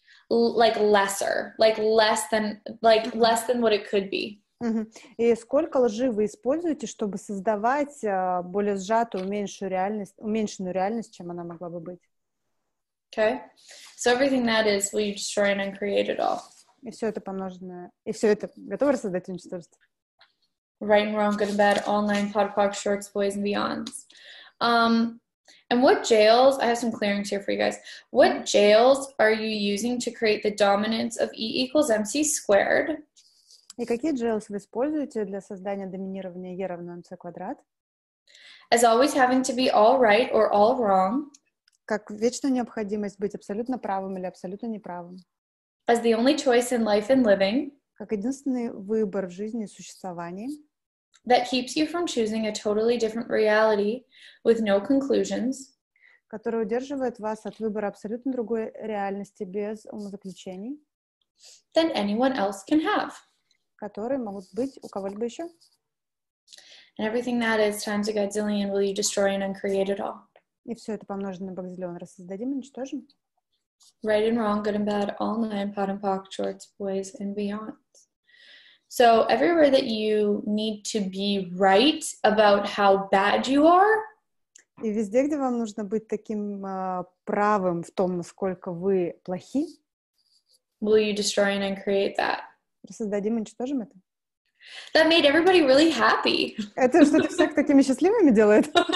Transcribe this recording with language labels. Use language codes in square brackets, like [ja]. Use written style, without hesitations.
[en] Like lesser, like less than what it could be. [ru] И сколько лжи вы используете, чтобы создавать более сжатую, уменьшенную реальность, чем она могла бы быть? [en] Okay, so everything that is, will you destroy and uncreate it all? [ru] И все это помноженное, и все это готово рассоздать и уничтожить? [en] Right and wrong, good and bad, all nine, pod, poc, shorts, boys, and beyonds. And what jails, I have some clearings here for you guys. What jails are you using to create the dominance of E equals MC squared? [ru] И какие jails вы используете для создания доминирования E равно MC квадрат? [en] As always having to be all right or all wrong. [ru] Как вечная необходимость быть абсолютно правым или абсолютно неправым. [en] As the only choice in life and living. [ru] Как единственный выбор в жизни и существовании. [en] That keeps you from choosing a totally different reality with no conclusions. [ru] Который удерживает вас от выбора абсолютно другой реальности без умозаключений. [en] Than anyone else can have. [ru] Которые могут быть у кого-либо еще. [en] And everything that is times a godzillion will you destroy and uncreate it all. [ru] И все это помножено на бакзиллион рассоздадим и уничтожим. [en] Right and wrong, good and bad, all nine, pod and poc, shorts, boys, and beyond. So everywhere that you need to be right about how bad you are. [ru] И везде, где вам нужно быть таким правым в том, насколько вы плохи. [en] Will you destroy and uncreate that? [ru] Рассоздадим и уничтожим это. [en] That made everybody really happy. [ru] Это что-то всех такими счастливыми делает.